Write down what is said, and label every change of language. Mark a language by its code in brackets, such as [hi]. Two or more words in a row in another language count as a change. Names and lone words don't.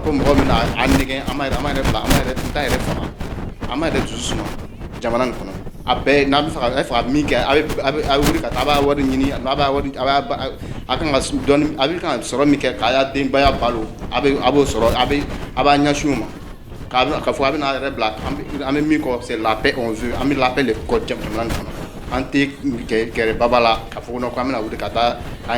[bm] ko mɔgɔ min na a nɛgɛn an ma yɛrɛ bila an ma yɛrɛ faga an ma yɛrɛ dusu suma jamana nin kɔnɔ a bɛɛ n'a bɛ fɛ ka min kɛ a bɛ wuli ka taa a b'a wari ɲini a kan ka dɔɔni a bɛ kan ka sɔrɔ min kɛ k'a y'a denbaya balo a b'o sɔrɔ a b'a ɲɛsin o ma k'a fɔ a bɛ n'a yɛrɛ bila an bɛ min kɔ [fr] c'est la paix on [bm] veut an bɛ [fr] la paix [bm] de kɔ jamana nin kɔnɔ an tɛ gɛrɛ baba la k'a fɔ ko an bɛna wuli ka taa an